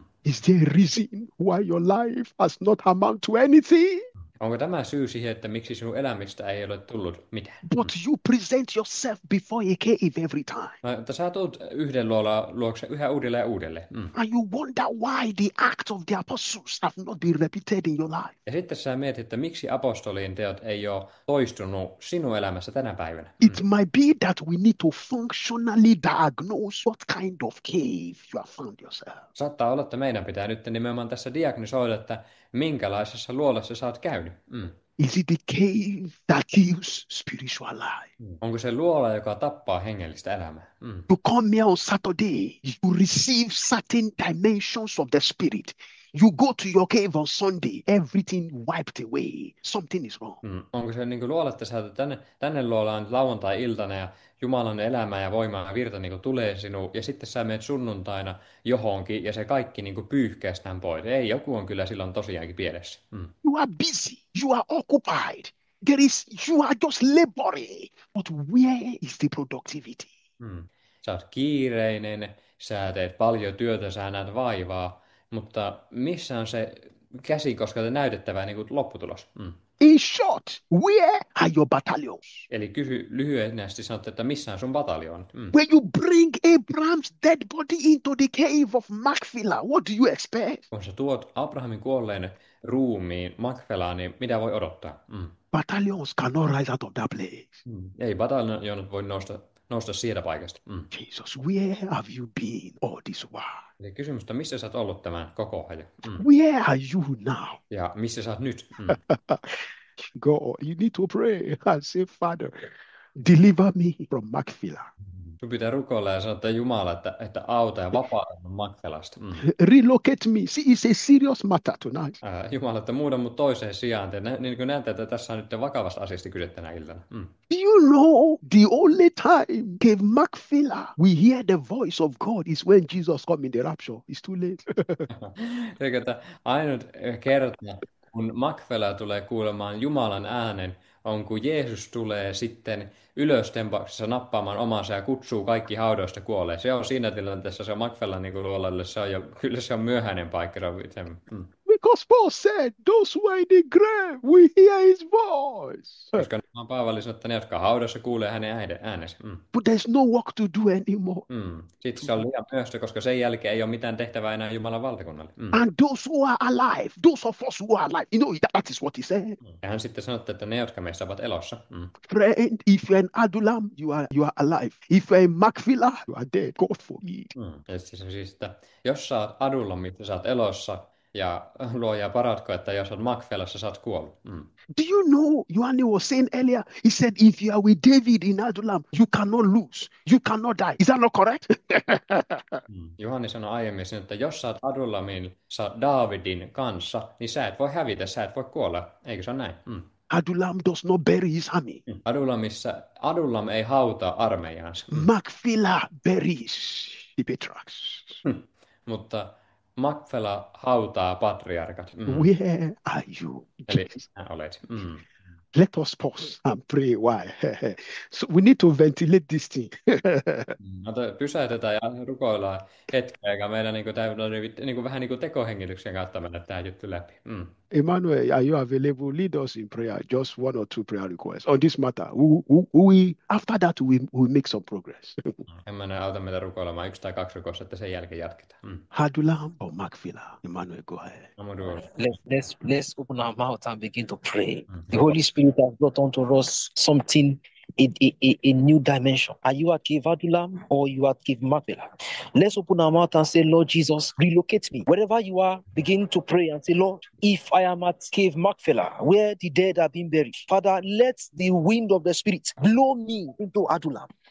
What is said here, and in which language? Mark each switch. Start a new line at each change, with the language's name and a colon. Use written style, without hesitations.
English: Is there a reason why your life has not amount to anything?
Finnish: Onko tämä syy siihen, että miksi sinun elämistä ei ole tullut mitään?
English: But you present yourself before a cave every time.
Finnish: No, että sä tulet yhden luokse yhä uudelleen ja uudelleen.
English: And you wonder why the acts of the apostles have not been repeated in your life.
Finnish: Ja sitten sä mietit, että miksi apostolien teot ei ole toistunut sinun elämässä tänä päivänä.
English: It might be that we need to functionally diagnose what kind of cave you have found yourself.
Finnish: Saattaa olla, että meidän pitää nyt nimenomaan tässä diagnosoida, että minkälaisessa luolassa sä oot käynyt.
English: Is it the cave that kills spiritual life?
Finnish: Onko se luola, joka tappaa hengellistä elämää?
English: You come here on Saturday, you receive certain dimensions of the spirit. You go to your cave on Sunday, everything wiped away. Something is wrong.
Finnish: Onko se niin kuin luola, että sä tänne luolaan lauantai-iltana ja Jumalan elämä ja voima ja virta niin kuin tulee sinuun ja sitten sä menet sunnuntaina johonkin ja se kaikki niin kuin pyyhkää sitä pois. Ei, joku on kyllä silloin tosiaankin pielessä.
English: You are busy. You are occupied. You are just laboring. But where is the productivity?
Finnish: Sä oot kiireinen, sä teet paljon työtä, sä näet vaivaa, mutta missä on se käsikoskelta näytettävä niin kuin lopputulos?
English: In short, where are your battalions?
Finnish: Eli kysy lyhyesti sanottu, että missä on sun bataljoonat?
English: When you bring Abraham's dead body into the cave of Machpelah, what do you expect?
Finnish: Kun sä tuot Abrahamin kuolleen ruumiin Makfelaan, niin mitä voi odottaa?
English: Battalions cannot rise out of that place.
Finnish: Ei bataljonat voi nousta sieltä paikasta.
English: Jesus, where have you been all this while?
Finnish: Eli kysymystä, missä sä oot ollut tämän koko ajan?
English: Where are you now?
Finnish: Ja missä sä oot nyt?
English: God, you need to pray and say, Father, deliver me from Machpelah.
Finnish: Sun pitää rukoilla ja sanoa, että Jumala, että auta ja vapauta Makfelasta.
English: Relocate me. See, it's a serious matter tonight.
Finnish: Jumala, että muuta mut toiseen sijaan. Niin kuin näette, että tässä on nyt vakavasta asiasta kyse tänä iltana.
English: Do you know the only time Cave Machpelah we hear the voice of God is when Jesus come in the rapture? It's too late.
Finnish: Eikö, että ainut kerta, kun Makfela tulee kuulemaan Jumalan äänen, on kun Jeesus tulee sitten ylöstempauksessa nappaamaan omansa ja kutsuu kaikki haudoista kuolleen. Se on siinä tilanteessa, se on Makfelan niin luolalle, kyllä se on myöhäinen paikka.
English: Because Paul said, those who are in the grave, we hear his voice.
Finnish: Koska Paavali sanoi, että ne, jotka haudassa kuulee hänen äänensä.
English: But there's no work to do anymore.
Finnish: Sitten se on liian myöhäistä, koska sen jälkeen ei ole mitään tehtävää enää Jumalan valtakunnalle.
English: And those who are alive, those of us who are alive, you know, that is what he said.
Finnish: Ja hän sitten sanoi, että ne, jotka meistä ovat elossa.
English: Friend, if you're in Adullam, you are alive. If you're in Machpelah, you are dead. God for me.
Finnish: Ja siis, että jos sä oot Adullamissa, sä oot elossa, ja luoja paratko, että jos olet Makfelassa, sä oot kuollut.
English: Do you know, Johanni was saying earlier, he said, if you are with David in Adullam, you cannot lose. You cannot die. Is that not correct?
Finnish: Johanni sanoi aiemmin, että jos sä oot Adullamissa Daavidin kanssa, niin sä et voi hävitä, sä et voi kuolla. Eikö se ole näin?
English: Adullam does not bury his army.
Finnish: Adullam ei hautaa armeijaansa.
English: Machpelah buries the patriarchs.
Finnish: Mutta Makfela hautaa patriarkat.
English: Where are you?
Finnish: Eli sinä olet.
English: Let us pause and pray. Why? So we need to ventilate this thing.
Finnish: Pysäytetään ja rukoillaan hetkeä, eikä meidän vähän niin kuin tekohengityksen kautta mennä tämä juttu läpi.
English: Emmanuel, are you available? Lead us in prayer. Just one or two prayer requests on this matter. After that, we make some progress.
Finnish: Emmanuel, auta meitä rukoilemaan 1 tai 2 rukoista, että sen jälkeen jatketaan.
English: Adullam or Machpelah? Emmanuel, go ahead. Let's open our mouth and begin to pray. The Holy Spirit has brought unto us something, a new dimension. Are you at Cave Adullam or you at Cave Machpelah? Let's open our mouth and say, Lord Jesus, relocate me. Wherever you are, begin to pray and say, Lord, if I am at Cave Machpelah, where the dead have been buried, Father, let the wind of the Spirit blow me into Adullam.